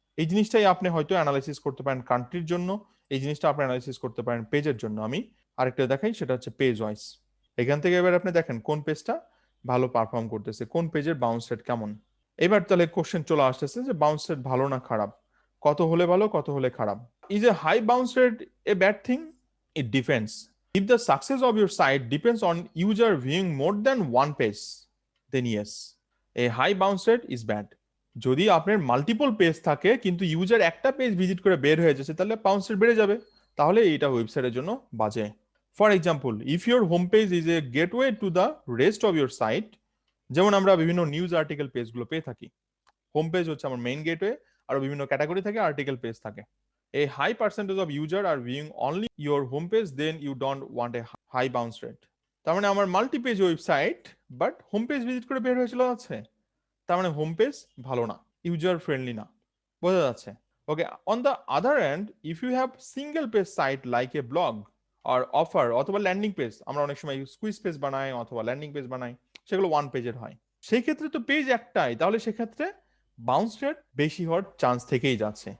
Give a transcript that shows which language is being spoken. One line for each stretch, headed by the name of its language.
Bangla: এই জিনিসটাই আপনি হয়তো অ্যানালাইসিস করতে পারেন কান্ট্রির জন্য, এই জিনিসটা আপনি অ্যানালাইসিস করতে পারেন পেজের জন্য। আমি আরেকটা দেখাই, সেটা হচ্ছে পেজ ওয়াইজ। এখান থেকে এবার আপনি দেখেন কোন পেজটা ভালো পারফর্ম করতেছে, কোন পেজের বাউন্স রেট কেমন। এবার তাহলে কোশ্চেন চলে আসতেছে যে বাউন্স রেট ভালো না খারাপ, কত হলে ভালো, কত হলে খারাপ।
English: Is a high bounce rate a bad thing? It depends. If the success of your site depends on user viewing more than one page, then yes, a high bounce rate is bad.
Bangla: যদি আপনার multiple page থাকে কিন্তু user একটা page visit করে বের হয়ে যাচ্ছে, তাহলে বাউন্স রেট বেড়ে যাবে, তাহলে এটা ওয়েবসাইটের জন্য বাজে।
English: for example, if your home page is a gateway to the rest of your site,
Bangla: যেমন আমরা বিভিন্ন নিউজ আর্টিকেল পেজগুলো পেয়ে থাকি, হোম পেজ হচ্ছে আমার মেইন গেটওয়ে, আর বিভিন্ন ক্যাটাগরি থাকে, আর্টিকেল পেজ থাকে।
English: A high percentage of user are viewing only your homepage, then you don't want a high bounce rate.
Bangla: তার মানে আমার multi page website but home page visit করে বের হয়ে চলে যাচ্ছে, তার মানে হোম পেজ ভালো না, ইউজার ফ্রেন্ডলি না। বোঝা যাচ্ছে?
English: okay, on the other end, if you have single page site like a blog আর offer
Bangla: অথবা ল্যান্ডিং পেজ, আমরা অনেক সময় স্কুইজ পেজ বানাই অথবা ল্যান্ডিং পেজ বানাই, সেগুলো ওয়ান পেজের হয়, সেই ক্ষেত্রে তো পেজ একটাই, তাহলে সেক্ষেত্রে বাউন্স রেট বেশি হওয়ার চান্স থেকেই যাচ্ছে।